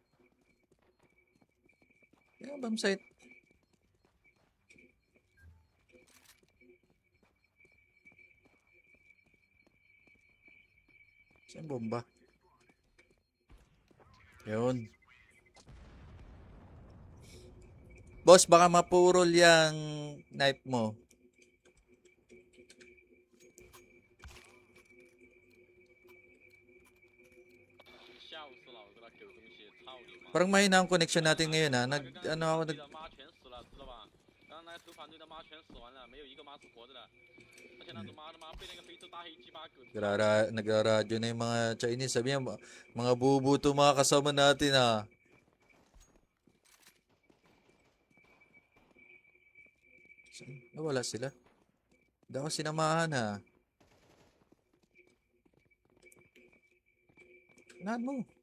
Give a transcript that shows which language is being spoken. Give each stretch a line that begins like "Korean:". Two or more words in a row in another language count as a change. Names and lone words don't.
Filipino: Yan,
English: bomb site.
Filipino: Saan bomba? Yun. Boss, baka mapurol yung knife mo. 吓死老子了，狗东西，操你妈！ Parang mahina ang connection natin ngayon ha.
Chinese: 那
Filipino: Nag,
Chinese: 个刚
Filipino: ano
Chinese: 才
Filipino: ako,
Chinese: 投
Filipino: nag,
Chinese: 的妈全死了，知道吧？刚才投反对的妈全死完了，没有一个妈是活着的。而且那种妈的妈被那个非洲大黑鸡巴狗。
Filipino: nagraradyo na yung mga Chinese. Sabi niya, mga bubuto mga kasama natin ha. Nawala sila. Hindi ako sinamahan ha. Unahan mo.